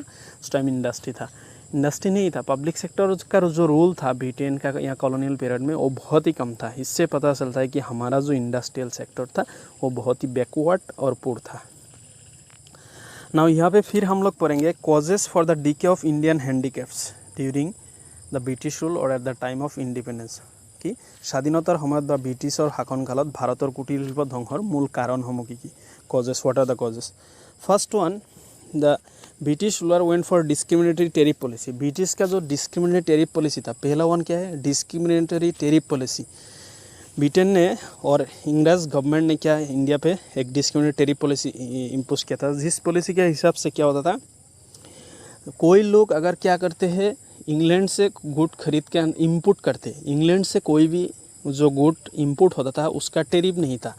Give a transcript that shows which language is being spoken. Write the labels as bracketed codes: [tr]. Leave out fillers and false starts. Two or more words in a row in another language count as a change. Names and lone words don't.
[hi] उस टाइम इंडस्ट्री था, इंडस्ट्री नहीं था। [en] public sector [hi] का जो रोल था ब्रिटेन का या [en] colonial period [hi] में वो बहुत ही कम था। इससे पता चलता है कि हमारा जो [en] industrial sector [hi] था वो बहुत ही [en] backward and poor [hi] था। [en] नाउ [hi] यहाँ पे फिर हम लोग पढ़ेंगे [en] causes for the decay of Indian handicrafts during the British rule and at the time of independence. [as] कि স্বাধীনতাৰ সময়ত বা ব্ৰিটিছৰ শাসনকালত ভাৰতৰ কুটিৰ শিল্প ধ্বংসৰ মূল কাৰণসমূহ কি কি, [en] causes, what are the causes. first one, the British ruler went for discriminatory tariff policy. [hi] ब्रिटिश का जो [en] discriminatory tariff policy [hi] था, पहला वन क्या है, [en] discriminatory tariff policy. [hi] ब्रिटेन ने और [en] English government [hi] ने क्या इंडिया पे एक [en] discriminatory tariff policy [hi] इम्पोज किया था। जिस पॉलिसी के हिसाब से क्या होता था, कोई लोग अगर क्या करते हैं, इंग्लैंड से गुड खरीद के इम्पोर्ट करते, इंग्लैंड से कोई भी जो गुड इम्पोर्ट होता था उसका टेरिफ नहीं था।